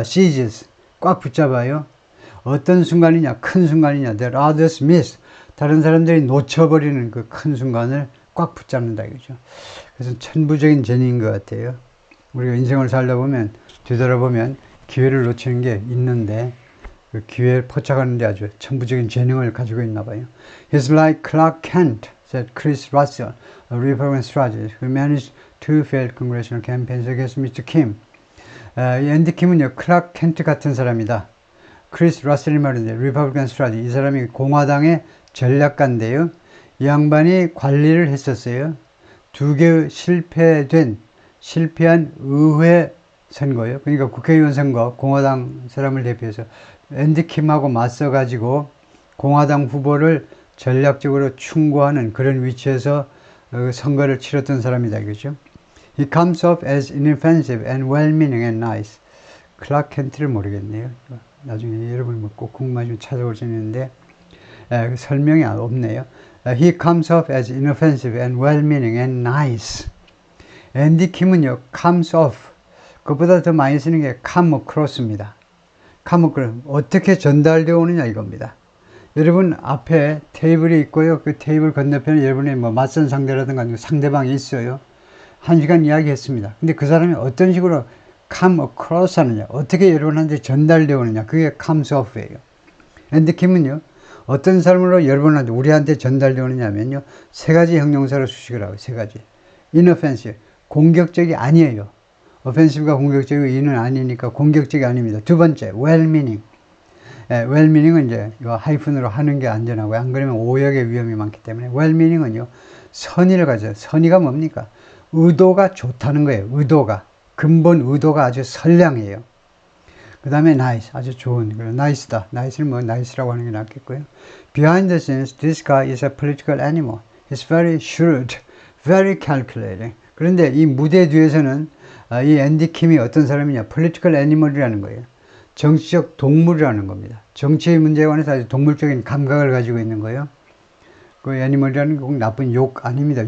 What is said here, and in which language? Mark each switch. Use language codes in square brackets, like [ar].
[ko] seizes, 꽉 붙잡아요. 어떤 순간이냐, 큰 순간이냐, [en] that others miss, [ko] 다른 사람들이 놓쳐버리는 그 큰 순간을 꽉 붙잡는다 이거죠. 그래서 천부적인 재능인 것 같아요. 우리가 인생을 살다 보면 뒤돌아보면 기회를 놓치는 게 있는데 그 기회를 포착하는 데 아주 천부적인 재능을 가지고 있나 봐요. [en] He's like Clark Kent, said Chris Russell, a Republican strategist who managed two failed congressional campaigns against Mr. Kim. [ko] 이 앤디 킴은요, 클락 켄트 같은 사람이다. 크리스 러셀이 말인데, 리퍼블리칸 스트라테지. 이 사람이 공화당의 전략가인데요. 이 양반이 관리를 했었어요. 두 개의 실패한 의회 선거요. 그러니까 국회의원 선거, 공화당 사람을 대표해서 앤디 킴하고 맞서가지고 공화당 후보를 전략적으로 충고하는 그런 위치에서 선거를 치렀던 사람이다. 이거죠. [en] He comes off as inoffensive and well-meaning and nice. [ko] 클락 켄트를 모르겠네요. 나중에 여러분 꼭 궁금하시면 찾아볼 수 있는데 설명이 없네요. [en] He comes off as inoffensive and well-meaning and nice. [ko] 앤디 킴은요, comes off. 그것보다 더 많이 쓰는 게 come across입니다. [en] come across. [ko] 어떻게 전달되어 오느냐 이겁니다. 여러분 앞에 테이블이 있고요. 그 테이블 건너편에 여러분의 뭐 맞선 상대라든가 상대방이 있어요. 1시간 이야기했습니다. 근데 그 사람이 어떤 식으로 [en] come across [ko] 하느냐, 어떻게 여러분한테 전달되어 오느냐, 그게 comes off예요. 앤디 킴은요, 어떤 사람으로 여러분한테, 우리한테 전달되어 오느냐면요, 세 가지 형용사로 수식을 하고, 세 가지. inoffensive, 공격적이 아니에요. offensive가 공격적이고 in은 아니니까 공격적이 아닙니다. 두 번째, well-meaning. well-meaning은 이제 이거 하이픈으로 하는 게 안전하고요. 안 그러면 오역의 위험이 많기 때문에 well-meaning은요, 선의를 가져요. 선의가 뭡니까? 의도가 좋다는 거예요. 의도가. 근본 의도가 아주 선량해요. 그 다음에 nice. 아주 좋은. nice다. nice를 뭐 nice라고 하는 게 낫겠고요. [en] Behind the scenes, this guy is a political animal. He's very shrewd, very calculating. [ko] 그런데 이 무대 뒤에서는 이 앤디 킴이 어떤 사람이냐? political animal이라는 거예요. 정치적 동물이라는 겁니다. 정치의 문제에 관해서 아주 동물적인 감각을 가지고 있는 거예요. 그 애니멀이라는 게 꼭 나쁜 욕 아닙니다.